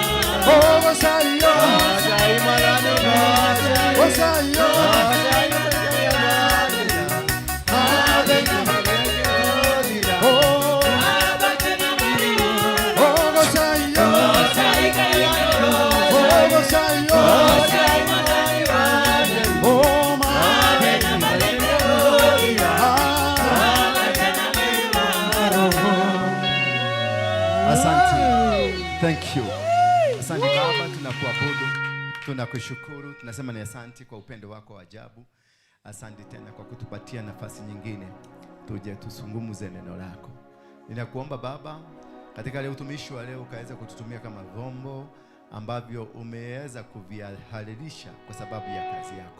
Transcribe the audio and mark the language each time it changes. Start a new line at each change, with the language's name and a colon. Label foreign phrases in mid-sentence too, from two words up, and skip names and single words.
Swahili: Gosai yo, gosai mwadhani gosai, gosai yo, gosai mwadhani made na malete bodi, made na malewa. Gosai yo, gosai kaya yo, gosai yo, gosai mwadhani made, made na malete bodi, made na malewa. Asante.
English: Thank you.
Swahili: Asante Baba, tunakuabudu, tunakushukuru, tunasema ni asante kwa upendo wako wa ajabu. Asante tena kwa kutupatia nafasi nyingine tuje tusungumuze neno lako. Ninakuomba Baba, katika leo utumishi wa leo ukaweza kututumia kama vyombo ambavyo umeweza kuvihalilisha kwa sababu ya kazi yako.